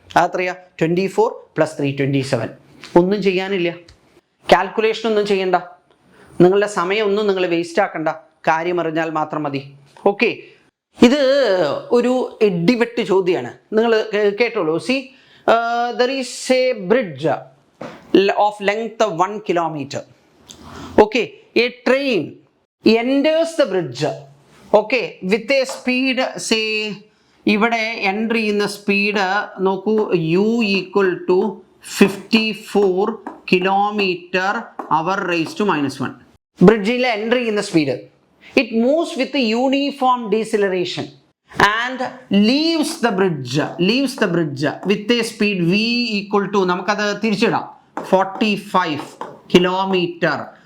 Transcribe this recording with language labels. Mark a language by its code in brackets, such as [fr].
[ml] അതെത്രയാ, 24 + 3 27. ഒന്നും ചെയ്യാനില്ല, കാൽക്കുലേഷൻ ഒന്നും ചെയ്യണ്ട, നിങ്ങളുടെ സമയം ഒന്നും നിങ്ങൾ വേസ്റ്റ് ആക്കണ്ട, കാര്യം അറിഞ്ഞാൽ മാത്രം മതി. ഓക്കെ, ഇത് ഒരു ഇടിവെട്ട് ചോദ്യമാണ്, നിങ്ങൾ കേട്ടോളൂ. [en] See, there is a bridge of length 1 kilometer. Okay, a train enters the bridge, okay, with a speed, say [ml] ഇവിടെ എൻ്റർ ചെയ്യുന്ന സ്പീഡ് നോക്കൂ, [en] u = 54 km/h. [ml] ബ്രിഡ്ജിൽ എൻ്റർ ചെയ്യുന്ന speed. [en] it moves with uniform deceleration and leaves the bridge with a speed v = [ml] നമുക്കത് തിരിച്ചിടാം, [en] 45 km/h.